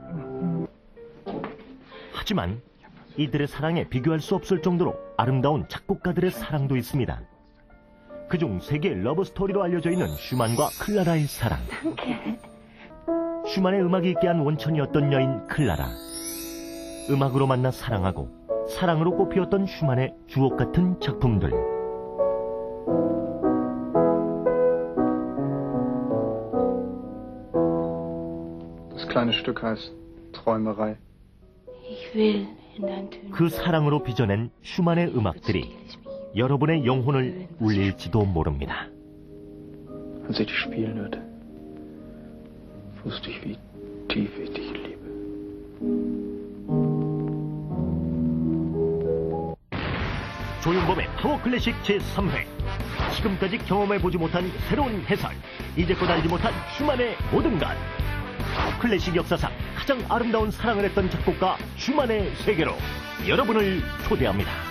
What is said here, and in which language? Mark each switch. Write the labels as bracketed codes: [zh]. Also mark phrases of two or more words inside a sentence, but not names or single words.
[ko] 하지만 이들의 사랑에 비교할 수 없을 정도로 아름다운 작곡가들의 사랑도 있습니다. 그중 세계 러브스토리로 알려져 있는 슈만과 클라라의 사랑. 슈만의 음악이 있게 한 원천이었던 여인 클라라. 음악으로 만나 사랑하고 사랑으로 꽃피웠던 슈만의 주옥 같은 작품들. [de] Das kleine Stück heißt Träumerei. [ko] 그 사랑으로 빚어낸 슈만의 음악들이 여러분의 영혼을 울릴지도 모릅니다. [de] Als ich dich spielen hörte, wusste ich, wie tief ich dich liebe. [ko] 조윤범의 파워 클래식 제3회. 지금까지 경험해보지 못한 새로운 해설. 이제껏 알지 못한 슈만의 모든 것. 클래식 역사상 가장 아름다운 사랑을 했던 작곡가 슈만의 세계로 여러분을 초대합니다.